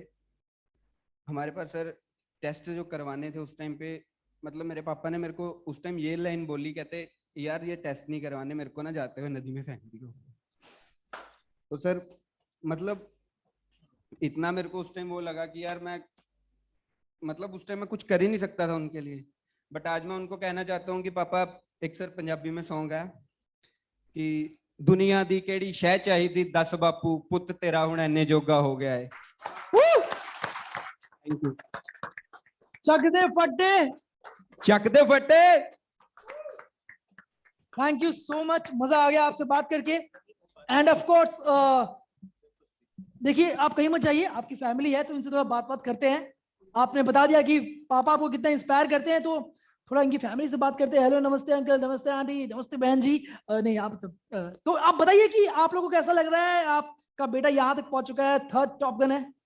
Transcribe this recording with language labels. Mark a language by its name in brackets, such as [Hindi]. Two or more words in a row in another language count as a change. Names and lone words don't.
[Hindi] हमारे पास सर टेस्ट जो करवाने थे उस टाइम पे, मतलब मेरे पापा ने मेरे को उस टाइम ये लाइन बोली, कहते यार ये टेस्ट नहीं करवाने, मेरे को ना जाते हुए नदी में फेंक दियो। तो सर मतलब इतना मेरे को उस टाइम वो लगा कि यार मैं, मतलब उस टाइम मैं कुछ कर ही नहीं सकता था उनके लिए। बट आज मैं उनको कहना चाहता हूँ कि पापा, एक सर पंजाबी में सॉन्ग है कि [Punjabi] ਦੁਨੀਆ ਦੀ ਕਿਹੜੀ ਸ਼ੈ ਚਾਹੀਦੀ, 10 ਬਾਪੂ ਪੁੱਤ ਤੇਰਾ ਹੁਣ ਇੰਨੇ ਜੋਗਾ ਹੋ ਗਿਆ ਹੈ। [English] thank you. [Punjabi] ਚੱਕ ਦੇ ਫੱਟੇ ਚੱਕ ਦੇ ਫੱਟੇ। [English] thank you so much, [Hindi] मजा आ गया आपसे बात करके। [English] and of course [Hindi] देखिए, आप कहीं मत जाइए, आपकी फैमिली है तो इनसे थोड़ा बात करते हैं। आपने बता दिया कि पापा आपको कितना इंस्पायर करते हैं, तो थोड़ा इनकी फैमिली से बात करते हैं। हेलो, नमस्ते अंकल, नमस्ते आंटी, नमस्ते बहन जी। नहीं आप तो आप बताइए कि आप लोगों को कैसा लग रहा है, आपका बेटा यहाँ तक पहुंच चुका है, 3rd [English] top gun [Hindi] है।